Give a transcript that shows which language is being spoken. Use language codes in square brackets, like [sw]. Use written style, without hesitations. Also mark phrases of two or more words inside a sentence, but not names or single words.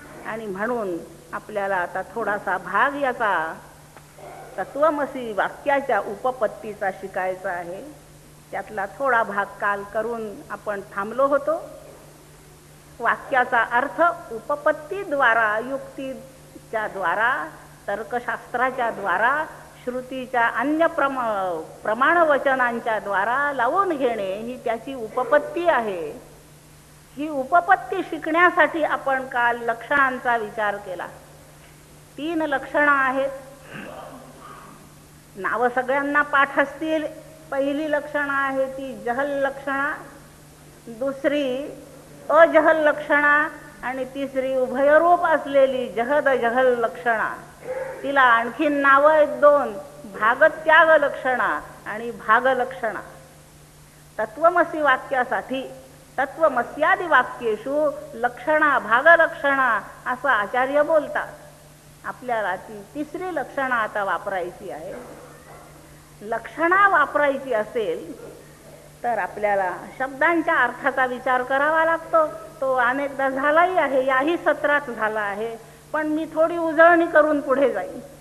[mr] आणि म्हणून आपल्याला आता थोडासा भाग याचा तत्वमसी वाक्याच्या उपपत्तीचा शिकायचा आहे. त्यातला थोडा भाग काल करून आपण थांबलो होतो. वाक्याचा अर्थ उपपत्तीद्वारा, युक्तीच्या द्वारा, तर्कशास्त्राच्या द्वारा, श्रुतीच्या अन्य प्रमाणवचनांच्या द्वारा लावून घेणे ही त्याची उपपत्ती आहे. ही उपपत्ती शिकण्यासाठी आपण काल लक्षणांचा विचार केला. 3 लक्षणं आहेत. नाव सगळ्यांना पाठ असतील. पहिली लक्षणं आहे ती जहल लक्षणा, दुसरी अजहल लक्षणा आणि तिसरी उभयरूप असलेली जहद जहल लक्षणा. तिला आणखीन नावं आहेत 2, भागत्याग लक्षणा आणि भाग लक्षणा. तत्वमसी वाक्यासाठी [sa] तत्वमस्यादी वाक्येषु लक्षणा भागलक्षणा [mr] असं आचार्य बोलतात. आपल्याला ती तिसरी लक्षणा आता वापरायची आहे. लक्षणा वापरायची असेल तर आपल्याला शब्दांच्या अर्थाचा विचार करावा लागतो. तो अनेकदा झालाही आहे, याही सत्रात झाला आहे, पण मी थोडी उजळणी करून पुढे जाईन.